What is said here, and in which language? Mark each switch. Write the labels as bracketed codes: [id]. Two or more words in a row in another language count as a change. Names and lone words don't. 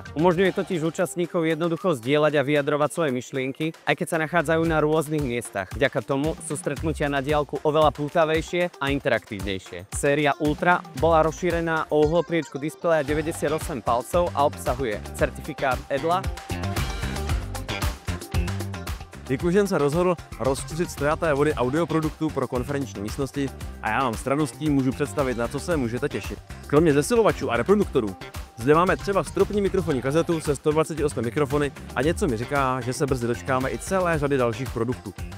[sk] Umožňuje totiž účastníkov jednoducho zdieľať a vyjadrovať svoje myšlienky, aj keď sa nachádzajú na rôznych miestach. Vďaka tomu sú stretnutia na diaľku oveľa pútavejšie a interaktívnejšie. Séria Ultra bola rozšírená o uhlopriečku displeja 98 palcov a obsahuje certifikát EDLA. [cs] Hikvision se rozhodl rozšířit stojaté vody audioproduktů pro konferenční místnosti a já vám s radostí můžu představit, na co se můžete těšit. Kromě zesilovačů a reproduktorů zde máme třeba stropní mikrofonní kazetu se 128 mikrofony a něco mi říká, že se brzy dočkáme i celé řady dalších produktů.